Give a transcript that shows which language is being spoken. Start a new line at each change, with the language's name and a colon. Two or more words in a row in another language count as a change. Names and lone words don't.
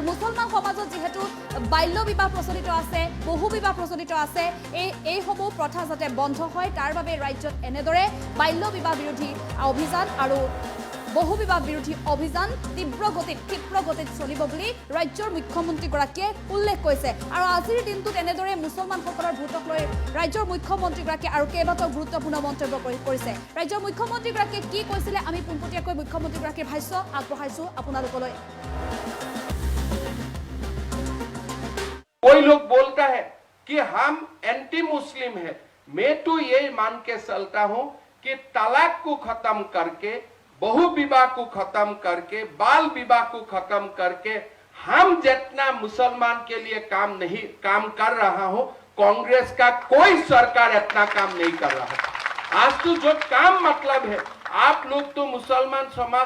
Assamese: মুছলমান সমাজত যেহেতু বাল্য বিবাহ প্ৰচলিত আছে বহু বিবাহ প্ৰচলিত আছে এইসমূহ প্ৰথা যাতে বন্ধ হয় তাৰ বাবে ৰাজ্যত এনেদৰে বাল্য বিবাহ বিৰোধী অভিযান আৰু বহু বিবাহ বিৰোধী অভিযান ক্ষিপ্ৰ গতিত চলিব বুলি ৰাজ্যৰ মুখ্যমন্ত্ৰীগৰাকীয়ে উল্লেখ কৰিছে আৰু আজিৰ দিনটোত এনেদৰে মুছলমানসকলৰ ভোটক লৈ ৰাজ্যৰ মুখ্যমন্ত্ৰীগৰাকীয়ে আৰু কেইবাটাও গুৰুত্বপূৰ্ণ মন্তব্য কৰিছে ৰাজ্যৰ মুখ্যমন্ত্ৰীগৰাকীয়ে কি কৈছিলে আমি পোনপটীয়াকৈ মুখ্যমন্ত্ৰীগৰাকীৰ ভাষ্য আগবঢ়াইছো আপোনালোকলৈ
Hindi: कोई लोग बोलता है कि हम
English: anti Muslim
Hindi: है मैं तो ये मान के चलता हूं कि तलाक को खत्म करके बहु विवाह को खत्म करके बाल विवाह को खत्म करके हम जितना मुसलमान के लिए काम कर रहा हूं कांग्रेस का कोई सरकार इतना काम नहीं कर रहा है आज तो जो काम मतलब है आप लोग तो मुसलमान समाज